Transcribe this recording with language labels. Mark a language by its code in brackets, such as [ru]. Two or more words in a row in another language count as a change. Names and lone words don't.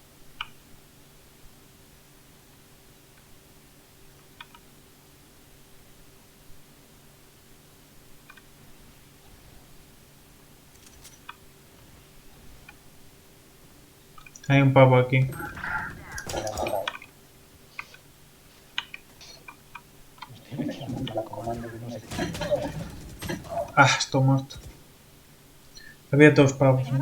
[es] Hay un pavo aquí. Vale, vamos a ver. Me estoy metiendo en la comando de no sé qué. [pt] Ah, estou morto. [gl] Había dous pavos, I